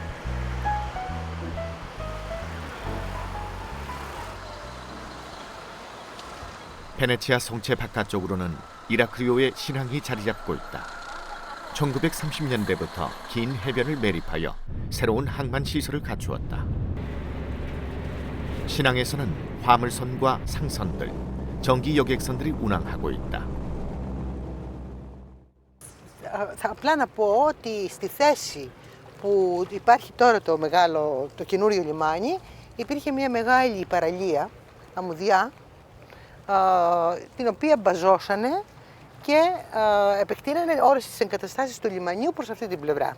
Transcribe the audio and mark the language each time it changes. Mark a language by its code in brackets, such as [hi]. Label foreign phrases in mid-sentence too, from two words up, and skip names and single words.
[ko] 베네치아 성체 바깥쪽으로는 이라크리오의 신항이 자리 잡고 있다. 1930년대부터 긴 해변을 매립하여 새로운 항만 시설을 갖추었다. 신항에서는 화물선과 상선들, 전기 여객선들이 운항하고 있다. [el] Απλά να πω ότι στη θέση που υπάρχει τώρα το καινούριο λιμάνι υπήρχε μια μεγάλη παραλία, αμμουδιά, την οποία μπαζώσανε και επεκτείνανε όλες τις εγκαταστάσεις του λιμανιού προς αυτή την πλευρά.